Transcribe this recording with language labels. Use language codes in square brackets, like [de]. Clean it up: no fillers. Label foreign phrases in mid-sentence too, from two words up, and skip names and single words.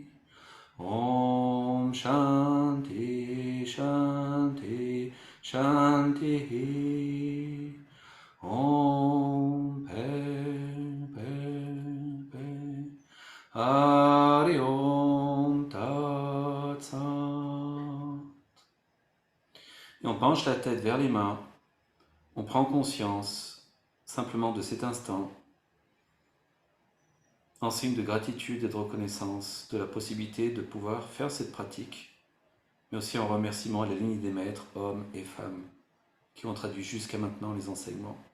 [sa] Om Shanti Shanti Shanti. Om Pe Hari Om Tat Sat. [fr] Et on penche la tête vers les mains. On prend conscience simplement de cet instant en signe de gratitude et de reconnaissance de la possibilité de pouvoir faire cette pratique, mais aussi en remerciement à la ligne des maîtres, hommes et femmes, qui ont traduit jusqu'à maintenant les enseignements.